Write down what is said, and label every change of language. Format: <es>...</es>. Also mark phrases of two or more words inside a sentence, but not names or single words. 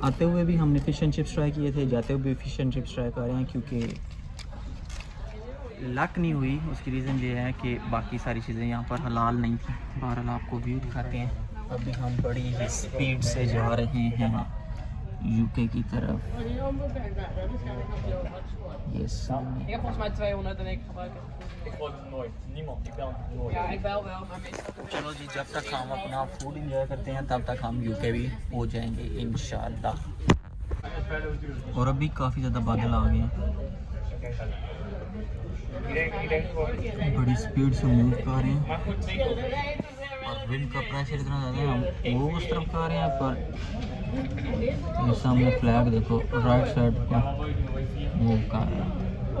<ur>آتے ہوئے بھی ہم نے</ur> <en>fish and chips try</en> <ur>کیے تھے، جاتے ہوئے بھی</ur> <en>fish and chips try</en> <ur>کر رہے ہیں کیونکہ لک نہیں ہوئی. اس کی ریزن یہ ہے کہ باقی ساری چیزیں یہاں پر حلال نہیں تھی. بہرحال آپ کو ویو دکھاتے ہیں۔ ابھی ہم بڑی ہی سپیڈ سے جا رہے ہیں یوکے کی طرف. یہ سامنے</ur> <nl>Ik heb volgens mij 200 en ik gebruik het. Ik gebruik het nooit. Niemand. Ik bel het nooit. Ja, ik bel wel, maar meestal.</nl> <ur>چلو جی، جب تک ہم اپنا</ur> <en>food enjoy</en> <ur>کرتے ہیں تب تک ہم یوکے بھی ہو جائیں گے ان شاء اللہ. اور ابھی کافی زیادہ بادل آ گئے ہیں، بڑی سپیڈ سے موو کر رہے ہیں اور ونڈ کا پریشر اتنا زیادہ ہے، ہم وہ اس طرف کر رہے ہیں پر یہ سامنے فلیگ دیکھو</ur> <en>right side</en> <ur>پر موو کر رہا ہے.</ur>